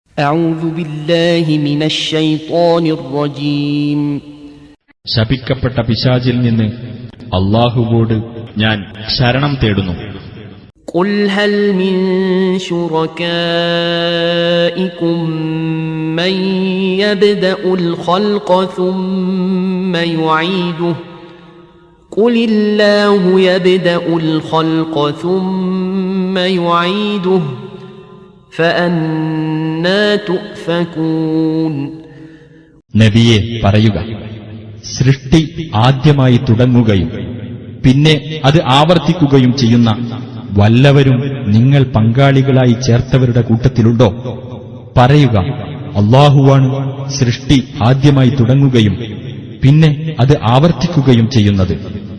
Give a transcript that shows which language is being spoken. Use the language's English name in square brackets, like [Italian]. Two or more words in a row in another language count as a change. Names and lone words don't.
[Arabic] أعوذ بالله من الشيطان الرجيم [Malayalam] ശപിക്കപ്പെട്ട പിശാചിൽ നിന്ന് അല്ലാഹുവോട് ഞാൻ ശരണം തേടുന്നു. [Arabic] قل هل من شركائكم من يبدأ الخلق ثم يعيده قل الله يبدأ الخلق ثم يعيده فأنى تؤفكون. [Malayalam] നബിയെ പറയുക, സൃഷ്ടി ആദ്യമായി തുടങ്ങുകയും പിന്നെ അത് ആവർത്തിക്കുകയും ചെയ്യുന്ന വല്ലവരും നിങ്ങൾ പങ്കാളികളായി ചേർത്തവരുടെ കൂട്ടത്തിലുണ്ടോ? പറയുക, അല്ലാഹുവാണ് സൃഷ്ടി ആദ്യമായി തുടങ്ങുകയും പിന്നെ അത് ആവർത്തിക്കുകയും ചെയ്യുന്നത്.